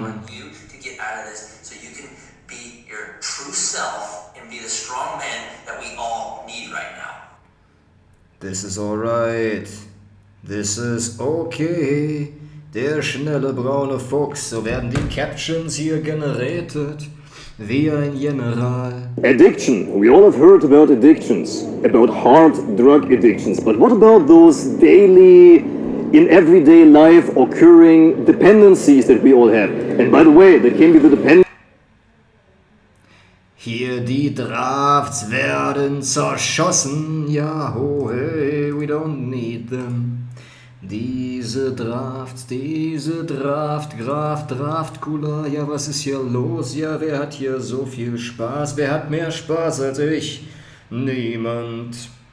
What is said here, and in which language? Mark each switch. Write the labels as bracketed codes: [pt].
[en] Want you to get out of this so you can be your true self and be the strong man that we all need right now. This is alright. This is okay. [de] Der schnelle braune Fuchs, so werden die Captions hier generiert. Wie ein General. [en] Addiction. We all have heard about addictions, about hard drug addictions. But what about those daily, in everyday life occurring dependencies that we all have? And by the way, that can be the dependency. [de] Hier die Drafts werden zerschossen. [en] Ja, oh hey, we don't need them. [de] Diese Draft, cooler, ja, was ist hier los? Ja, wer hat hier so viel Spaß? Wer hat mehr Spaß als ich? Niemand.